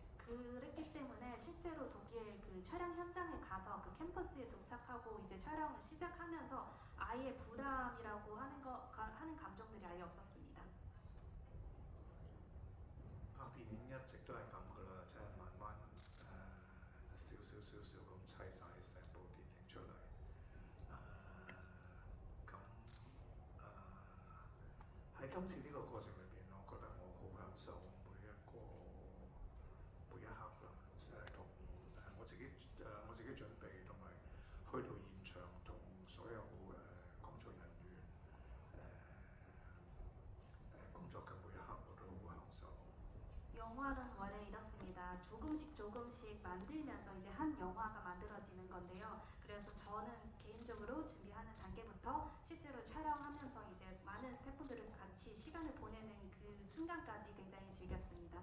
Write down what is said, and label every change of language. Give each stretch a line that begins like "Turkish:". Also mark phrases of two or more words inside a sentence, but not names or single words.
Korean: 그랬기 때문에 실제로 독일 그 촬영 현장에 가서 그 캠퍼스에 도착하고 이제 촬영을 시작하면서 아예 부담이라고 하는 감정들이 아예 없었습니다.
Cantonese: 拍電影一直都係咁噶啦，即係慢慢少少咁砌晒成部電影出嚟。咁喺今次呢個過程裏邊，我覺得我好享受每一刻啦，即係同我自己準備同埋去到現場同所有工作人員工作嘅每一刻，我都好享受。
Korean: 영화는 원래 이렇습니다. 조금씩 만들면서 이제 한 영화가 만들어지는 건데요. 그래서 저는 개인적으로 준비하는 단계부터 실제로 촬영하면서 이제 많은 스태프분들과 같이 시간을 보내는 그 순간까지 굉장히 즐겼습니다.